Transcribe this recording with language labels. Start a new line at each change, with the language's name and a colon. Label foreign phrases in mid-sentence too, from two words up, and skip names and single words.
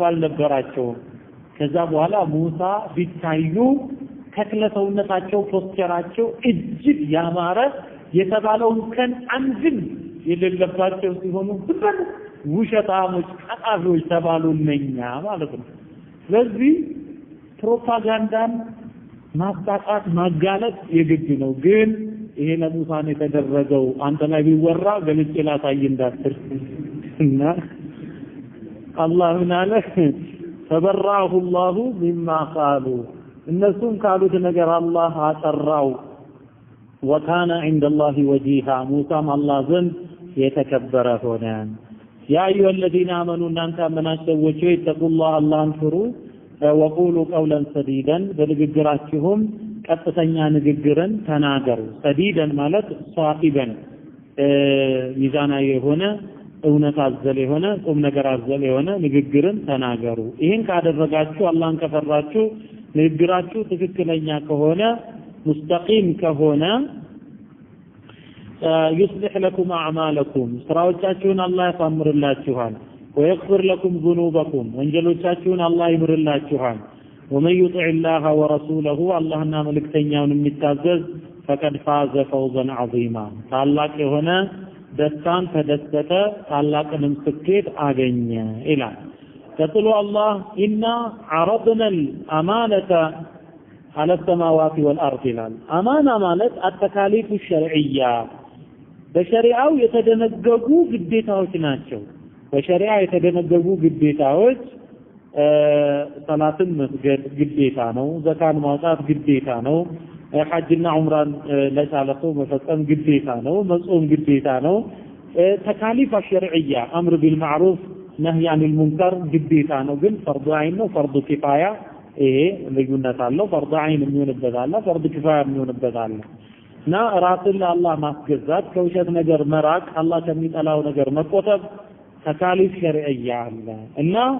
Amharic: አልነበራቸውም። ከዛ በኋላ ሙሳ ቢታዩ ተክለሰውነታቸው ፖስቸራቸው እጅግ ያማረ የተባለውን ከን አንድም የሌለባቸው ሲሆኑ ሁሉ ውሸታሞች ቀጣፊዎች ተባሉነኛ ማለት ነው። ስለዚህ ፕሮፓጋንዳን ማጣጣት ማጋለጥ የግድ ነው። ግን ይሄ ለሙሳ የተደረገው አንተ ላይ ቢወራ ገልጬ ላሳይ እንዳትል እና አላህ ምን አለ
Arabic: فبرأه الله مما قالوا
Amharic: እነሱም ካሉት ነገር አላህ አጠራው።
Arabic: وكان عند الله وجيها
Amharic: ሙሳም አላህ ዘንድ የተከበረ ሆነ።
Arabic: يا أيها الذين آمنوا
Amharic: እናንተ አመናችሁ ሰዎች
Arabic: اتقوا الله
Amharic: አላህን ፍሩ
Arabic: وقولوا قولا سديدا
Amharic: በንግግራችሁም ቀጥተኛ ንግግርን ተናገሩ። ሰዲደን ማለት ሷኢበን ሚዛናዊ የሆነ እውነት አዘል የሆነ ቁም ነገር አዘል የሆነ ንግግርን ተናገሩ። ይሄን ካደረጋችሁ አላህን ከፈራችሁ ንግግራችሁ ትክክለኛ ከሆነ ሙስተቂም ከሆነ
Arabic: يصلح لكم أعمالكم
Amharic: ስራዎቻችሁን አላህ ያሳምርላችኋል።
Arabic: ويغفر لكم ذنوبكم
Amharic: ወንጀሎቻችሁን አላህ ይምርላችኋል።
Arabic: ومن يطع الله ورسوله اللهنا
Amharic: መልእክተኛውን የሚታዘዝ
Arabic: فقد فاز فوزا عظيما
Amharic: ታላቅ የሆነ ደስታን ተደሰተ ታላቅንም ስኬት አገኘ ይላል። ቀጥሎ አላህ ኢና
Arabic: عرضنا الأمانة على السماوات والأرض
Amharic: ይላል። አማና ማለት
Arabic: التكاليف الشرعية
Amharic: በሸሪዓው የተደነገጉ ግዴታዎች ናቸው። በሸሪዓ የተደነገጉ ግዴታዎች ሰላትን መስገድ ግዴታ ነው። ዘካን ማውጣት ግዴታ ነው። ሐጅና ዑምራን ለቻለፈው መፈጸም ግዴታ ነው። መጾም ግዴታ ነው።
Arabic: تكاليف شرعية أمر بالمعروف نهي عن المنكر
Amharic: ግዴታ ነው። ግን
Arabic: فرض عين
Amharic: ነው፣
Arabic: فرض كفاية
Amharic: ይሄ ልዩነት አለው።
Arabic: فرض عين
Amharic: የሚሆንበት አለ፣
Arabic: فرض كفاية
Amharic: የሚሆንበት አለ። እና ራስን ለአላህ ማስገዛት፣ ከውሸት ነገር መራቅ፣ አላህ ከሚጠላው ነገር መቆጠብ
Arabic: تكاليف شرعية
Amharic: አለ እና